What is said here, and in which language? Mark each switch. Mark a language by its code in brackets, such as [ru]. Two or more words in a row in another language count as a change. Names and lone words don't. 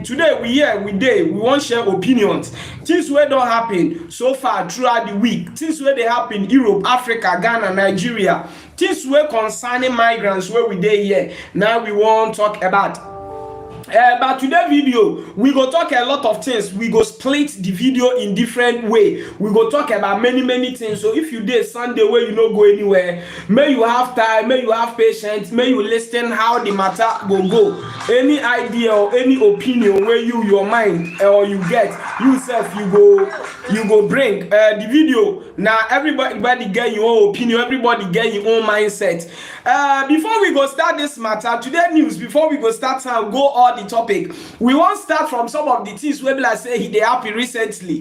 [pcm] Today we here, we wan share opinions. Things wey don happen so far throughout the week. Things wey dey happen Europe, Africa, Ghana, Nigeria. Things wey concerning migrants wey we dey here. Now we wan talk about. But today video we go talk a lot of things. We go split the video in different way. We go talk about many things. So if you dey Sunday where you no go anywhere, may you have time, may you have patience, may you listen how the matter go. Any idea or any opinion where your mind or you get yourself, you go bring the video. Now everybody get your own opinion, everybody get your own mindset. Before we go start this matter today news, before we go start and go all the topic, we won't start from some of the things wey be like say they happen recently.